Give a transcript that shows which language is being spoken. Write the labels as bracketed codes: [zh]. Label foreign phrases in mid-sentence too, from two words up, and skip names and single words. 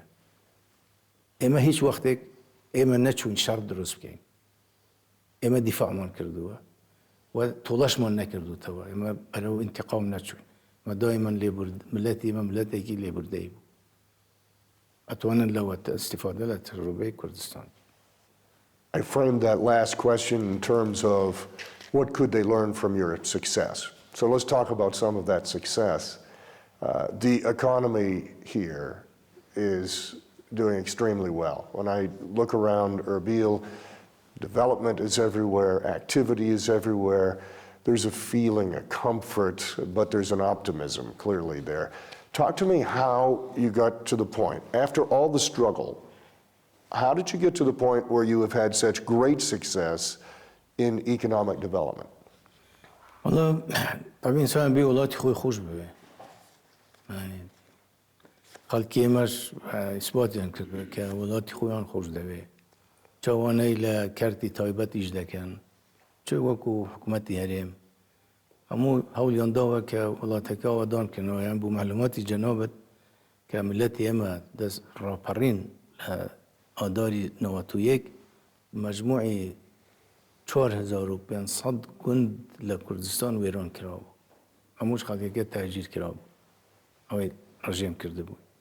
[ckb] ئێمە هیچ وەختێک ئێمە نەچوین شەڕ دروست بکەین، ئێمە دیفاعمان کردووە و تۆڵەشمان نەکردوتەوە، ئێمە بەرەو ئینتیقام نەچوین. ئەمە دایمەن ملەتی ئێمە ملەتێکی لێبوردەیی بوو. ئەتوانن لەوە ئیستیفادە لە تەجروبەی کوردستان. [en] I framed that last question in terms of what could they learn from your success. So let's talk about some of that success. The economy here is doing extremely well. When I look around Erbil, development is everywhere, activity is everywhere. There's a feeling, a comfort, but there's an optimism clearly there. Talk to me how you got to the point, after all the struggle, how did you get to the point where you have had such great success in economic development? [ar] والله طبعا [ku] إنسان بي ولاتي خوي خوش بي [ckb] يعني خەڵکی ئێمەش ئیسباتیان کرد کە وڵاتی خۆیان خۆش دەوێ، چاوانەی لە کارتی تایبەتیش دەکەن، چ وەکو حکوومەتی هەرێم هەموو هەوڵیان داوە کە وڵاتەکە ئاوادان بکەنەوە. یان بۆ معلوماتی جەنابەت کە ملەتی ئێمە دەست ڕاپەڕین لە ئاداری 91 مەجموعی 4,500 گوند لە کوردستان وێران کراوە، هەمووش خەڵکەکە تاجیر کراوە، ئەوەی ڕژێم کرده بوو.